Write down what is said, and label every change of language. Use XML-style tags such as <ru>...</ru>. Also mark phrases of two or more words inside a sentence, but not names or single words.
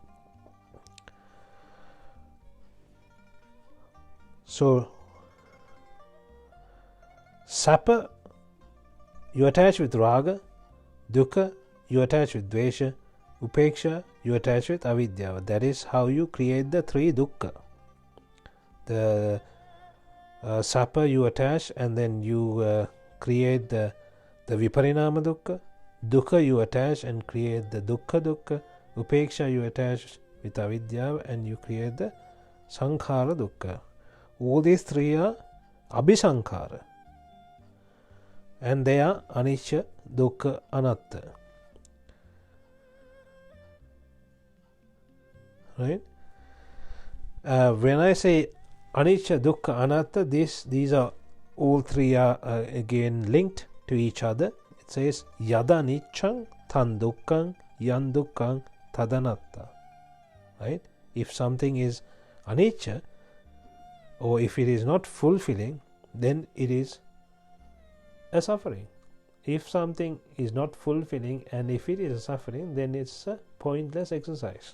<en>So Sapa, you attach with raga. Dukkha, you attach with dvesha. Upeksha, you attach with avidya. That is how you create the three dukkha. The Sapa you attach, and then you create the</en> <pi>viparinama dukkha.</pi> <en>Dukkha you attach and create the dukkha. Upeksha you attach with avidya and you create the</en> <pi>sankhara dukkha.</pi> <en>All these three are abhisankhara, and they are</en> <pi>anicca, dukkha, anatta,</pi> <en>right? When I say</en> <pi>anicca, dukkha, anatta,</pi> <en>these are all three are again linked to each other. It says</en> <pi>yada niccang tan dukkhang yan dukkhang tadanatta,</pi> <en>right? If something is anicca, or if it is not fulfilling, then it is a suffering. If something is not fulfilling and if it is a suffering, then it's a pointless exercise.</en>